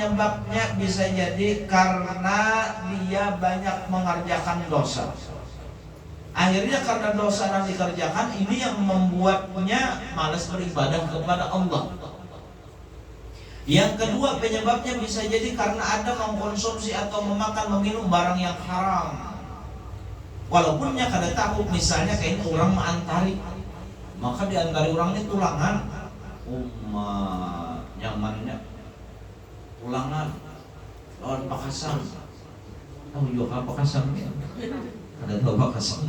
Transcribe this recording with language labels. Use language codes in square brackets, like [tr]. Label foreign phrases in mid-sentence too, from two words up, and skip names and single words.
[id] Pertama, penyebabnya bisa jadi karena Anda banyak mengerjakan dosa. Akhirnya karena dosa yang dikerjakan ini yang membuatnya malas beribadah kepada Allah. Yang kedua penyebabnya bisa jadi karena Anda mengkonsumsi atau memakan meminum barang yang haram. [bjn] Walaupun nya kada tahu, misalnya kayak orang mengantari, maka diantari orang ini tulangan, nyamannya tulangan, lawan pakasang. Tahu juga pakasang ya? Ada tahu pakasang?